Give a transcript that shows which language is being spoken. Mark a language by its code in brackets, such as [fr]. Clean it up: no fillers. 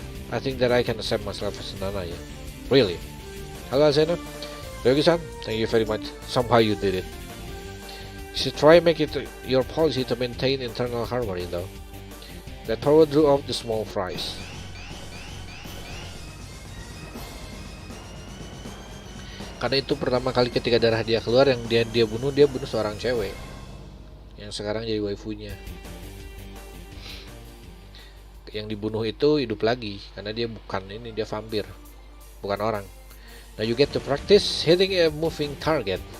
[en] I think that I can accept myself as a Nanaya. Really? Hello, Azena. Ryogi-san, thank you very much. Somehow you did it. You should try and make it your policy to maintain internal harmony, though. That power drew out the small fries. [id] Karena itu pertama kali ketika darah dia keluar, yang dia bunuh seorang cewek yang sekarang jadi waifunya. Yang dibunuh itu hidup lagi karena dia dia vampir, bukan orang. [en] Now you get to practice hitting a moving target.